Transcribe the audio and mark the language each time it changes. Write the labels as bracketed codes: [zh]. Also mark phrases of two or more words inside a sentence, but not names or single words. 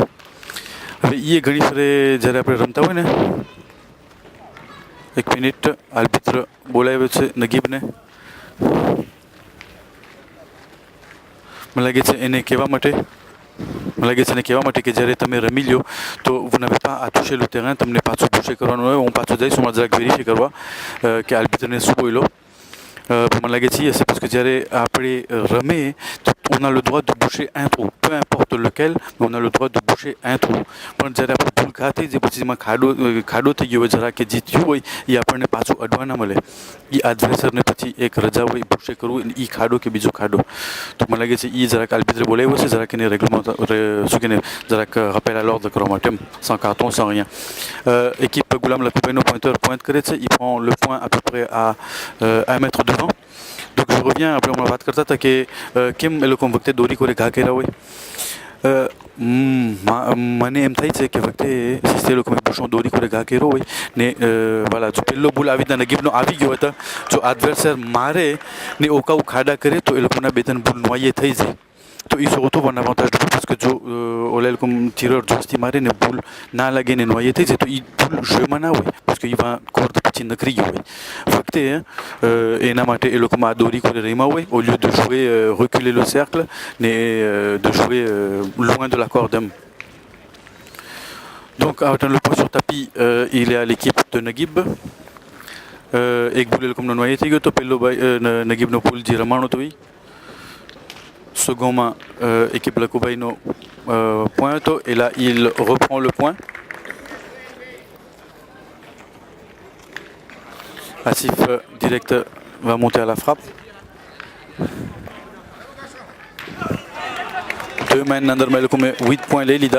[gu] હવે એ ઘણી ફરે જ્યારે આપણે રમતા હોય ને 1 મિનિટ આલ્બિત્ર બોલાવ્યો છે નગીબને. મને લાગે છે એને કહેવા માટે કે જ્યારે તમે રમી લ્યો તો [fr] vous n'avez pas à toucher le terrain, [gu] તમને પાછું બુશે કરવાનું હોય. હું પાછો જઈશ હું જરાક વેરીફાઈ કરવા કે આલ્બિત્રને શું બોલ્યો. મને લાગે છે [fr] c'est parce que [gu] જ્યારે આપણે રમે તો [fr] on a le droit de boucher un trou, peu importe lequel, mais on a le droit de boucher un trou. [gu] પણ જ્યારે આપણે ભૂલ ઘા થઈ જાય પછી એમાં ખાડો થઈ ગયો હોય જરા કે જીત્યું હોય એ આપણને પાછું અડવા ના મળે. એ એડવર્સરને પછી એક રજા હોય બુશે કરવું એ ખાડો કે બીજો ખાડો. તો મને લાગે છે એ જરાક આલ્બિત્રે બોલાવ્યો છે જરાક એને રેગ્લમાં શું કે જરાક [fr] rappel à l'ordre [gu] કરવા માટે [fr] sans carton sans rien. Équipe Goulam Lacoubeno pointeur pointe [gu] કરે છે. [fr] Il prend le point à peu près à 1 mètre devant. Donc je reviens, après on [gu] વાત કરતા હતા કે કેમ એ લોકો વખતે દોરી કોરે ઘા કર્યા હોય. મને એમ થાય છે કે વખતે એ લોકો બુશો દોરી કોરે ઘા કર્યો હોય ને વાલા જો પહેલો બોલ આવી રીતના નગીબનો આવી ગયો હતા જો એડવર્સર મારે ને ઓકાઉ ખાડા કરે તો એ લોકોના 2-3 બોલ નોયે થઈ જાય. તો એ [fr] surtout un avantage de boule parce que [gu] જો ઓલા લોકો tireur જોસ્તી મારે ને બોલ ના લાગે ને નોયે થઈ જાય તો એ બોલ જયમાં ના હોય [fr] parce que il va [gu] કોર્ટ પછી નકરી ગયો હોય. વખતે એના માટે એ લોકોમાં આ દોરી કોરે રમ્યા હોય [fr] au lieu de jouer reculer le cercle ne de jouer loin de la corde. Donc avec le point sur tapis il est à l'équipe de Nagib. [gu] એક બોલ એ લોકોનો નોયે થઈ ગયો તો પેલો નગીબનો બોલ જે રમાણો તો એ [fr] second équipe Lacoubaino pointe et là il reprend le point. Asif direct va monter à la frappe. 2 mains under Melkoume 8 points les Lida.